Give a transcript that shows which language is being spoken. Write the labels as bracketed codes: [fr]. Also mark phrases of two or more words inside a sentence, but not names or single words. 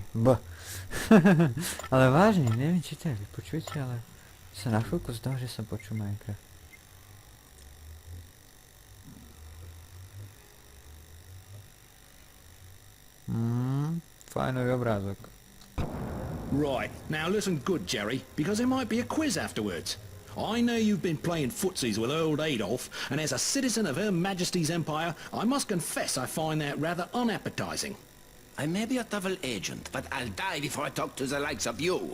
[sk] Ale vážne, neviem či to vypočujete, ale sa na chvíľku zdá, že som počul Minecraft. Fajnový obrázok. [en] Right, now listen good, Jerry, because there might be a quiz afterwards. I know you've been playing footsies with old Adolf, and as a citizen of Her Majesty's Empire, I must confess I find that rather unappetizing. I may be a double agent, but I'll die before I talk to the likes of you.